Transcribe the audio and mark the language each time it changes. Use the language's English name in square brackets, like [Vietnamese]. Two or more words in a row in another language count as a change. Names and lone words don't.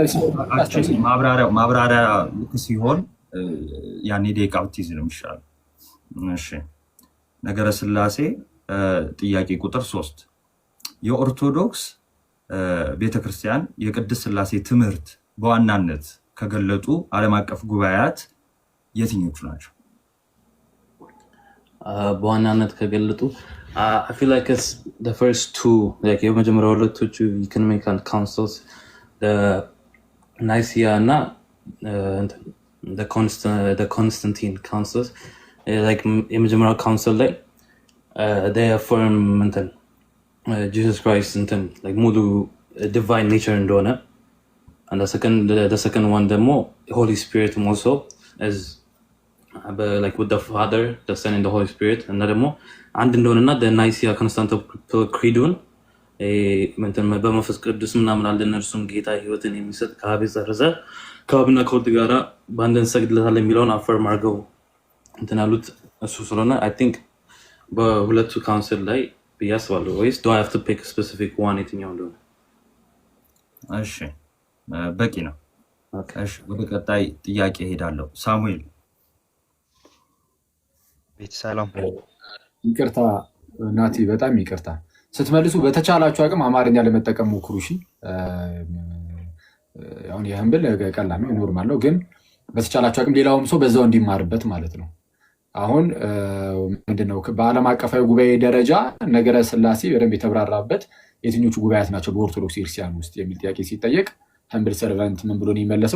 [Amharic] ማብራሪያ ልክ ሲሆን ያኔ ደቂቃ ብትይዝ ነው የሚሻለው። እሺ ነገረ ስላሴ ጥያቄ ቁጥር 3 የኦርቶዶክስ ቤተክርስቲያን የቅድስት ስላሴ ትምህርት በዋናነት ከገለጡ ዓለም አቀፍ ጉባኤያት የትኞቹ ናቸው? በዋናነት ከገለጡ [English] I feel like it's the first two, like [Amharic] የመጀመሪያው ሁለቶቹ [English] ecumenical councils the Nicaea እና the Constantine councils, like [Amharic] የመጀመሪያው ካውንስል ላይ [English] they affirm Jesus Christ like ሙሉ divine nature እንደሆነ, and the second one ደግሞ Holy Spirit also as like with the Father, the Son and the Holy Spirit, [Amharic] እና ደግሞ አንድ እንደሆነና [English] the Nicaea Constantinople Creedን [Amharic] በመንፈስ ቅዱስ ምናምን አለ እነርሱም ጌታ ህይወትን የሚሰጥ ከአብ የዘረዘ ከአብና ከወልድ ጋራ በአንድ እንሰግድለታለን የሚለውን አፈርም አድርገው አሉት። እሱ ስለሆነ [English] I think [Amharic] በሁለቱ ካውንስል ላይ ብዬ አስባለሁ። ወይስ [English] do I have to pick a specific one [Amharic] የትኛው እንደሆነ? እሺ በቂ ነው። እሺ ወደ ቀጣይ ጥያቄ ሄዳለሁ። ሳሙኤል ቤት ሰላም። ይቅርታ ናቲ፣ በጣም ይቅርታ። ስትመልሱ በተቻላችሁ አቅም አማርኛ ለመጠቀም ሞክሩ። እሺ አሁን የህምብል ቀላል ነው፣ ኖርማል ነው፣ ግን በተቻላችሁ አቅም ሌላውም ሰው በዛው እንዲማርበት ማለት ነው። አሁን ምንድነው በዓለም አቀፋዊ ጉባኤ ደረጃ ነገረ ስላሴ በደንብ የተብራራበት የትኞቹ ጉባኤያት ናቸው በኦርቶዶክስ ክርስቲያን ውስጥ የሚል ጥያቄ ሲጠየቅ ህምብል ሰርቫንት ምን ብሎ ነው የመለሰው?